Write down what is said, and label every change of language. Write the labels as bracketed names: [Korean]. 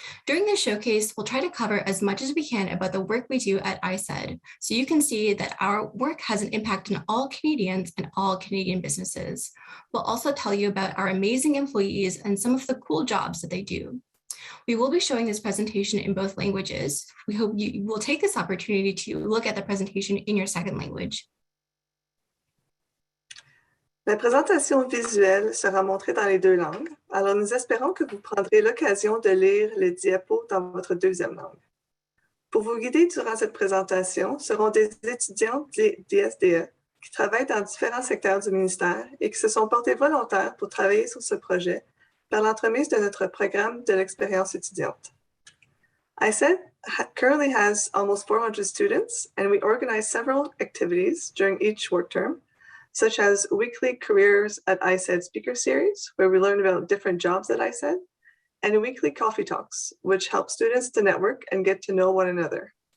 [English] During this showcase, we'll try to cover as much as we can about the work we do at ISED, so you can see that our work has an impact on all Canadians and all Canadian businesses. We'll also tell you about our amazing employees and some of the cool jobs that they do. We will be showing this presentation in both languages. We hope you will take this opportunity to look at the presentation in your second language. [French] La présentation visuelle sera montrée dans les deux langues, alors nous espérons que vous prendrez l'occasion de lire les diapos dans votre deuxième langue. Pour vous guider durant cette présentation seront des étudiants d'ISDE qui travaillent dans différents secteurs du ministère et qui se sont portés volontaires pour travailler sur ce projet par l'entremise de notre programme de l'expérience étudiante. [English] ISED currently has almost 400 students, and we organize several activities during each work term, such as weekly Careers at ISED speaker series, where we learn about different jobs at ISED, and weekly coffee talks, which help students to network and get to know one another.